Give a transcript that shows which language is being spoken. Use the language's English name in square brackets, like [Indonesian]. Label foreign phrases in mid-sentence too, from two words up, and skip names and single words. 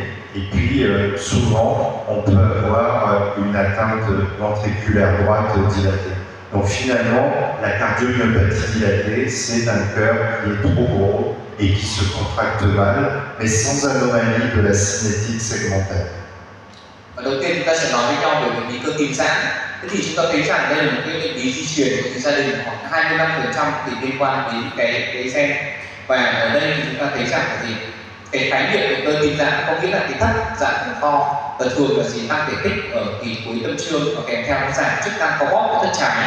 [French] Et puis, souvent, on peut avoir une atteinte ventriculaire droite dilatée. Donc finalement, la cardiomyopathie dilatée, c'est un cœur qui est trop gros et qui se contracte mal, mais sans anomalie de la cinétique segmentaire. [Vietnamese] Đầu tiên chúng ta sẽ nói với nhau về bệnh lý cơ tim giãn. Thế thì chúng ta thấy rằng đây là một cái bệnh lý di truyền của gia đình, khoảng 25% thì liên quan đến cái gen. Và ở đây thì chúng ta thấy rằng là gì? Cái khái niệm của cơ tim giãn có nghĩa là cái thất giãn của to, và thường là gì, tăng thể tích ở kỳ cuối tâm trương và kèm theo nó giảm chức năng co bóp của thất trái.